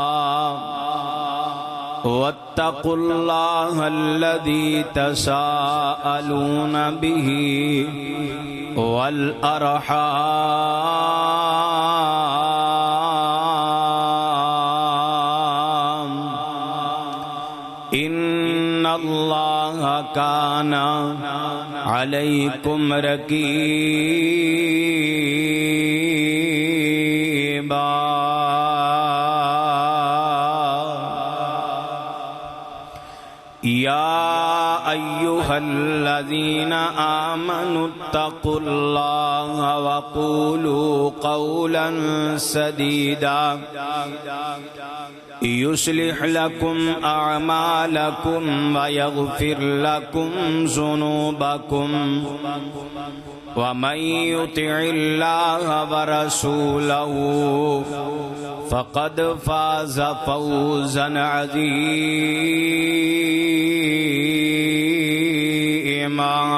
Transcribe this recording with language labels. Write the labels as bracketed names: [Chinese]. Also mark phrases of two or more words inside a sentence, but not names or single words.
[Arabic] واتقوا الله الذي تساءلون به والأرحام ان اللہ کان علیکم رقیبا۔ یا ایہا الذین آمنوا اتقوا اللہ وقولوا قولا سدیدا يصلح لكم أعمالكم ويغفر لكم ذنوبكم ومن يطع الله ورسوله فقد فاز فوزا عظيما۔